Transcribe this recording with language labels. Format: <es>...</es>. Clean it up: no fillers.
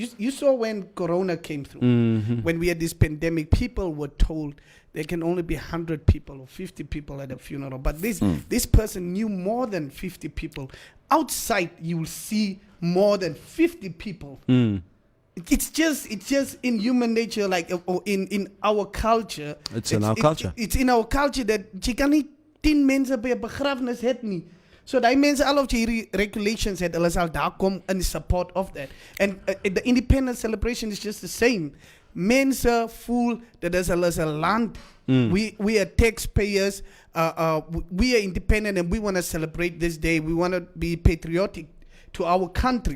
<en>You saw when Corona came through, when we had this pandemic, people were told there can only be 100 people or 50 people at a funeral. But this person knew more than 50 people. Outside, you will see more than 50 people. It's just in human nature, like or in our culture. It's in our culture. It's in our culture that</en> <af>jy kan nie 10 mense by 'n begrafnis het nie. So daai mense, al of die regulations het, hulle sal daar kom</af> <en>in support of that. And the independence celebration is just the same.</en> <af>Mense voel dat as hulle is 'n land.</af> <en>We are taxpayers. We are independent and we want to celebrate this day. We want to be patriotic to our country.</en>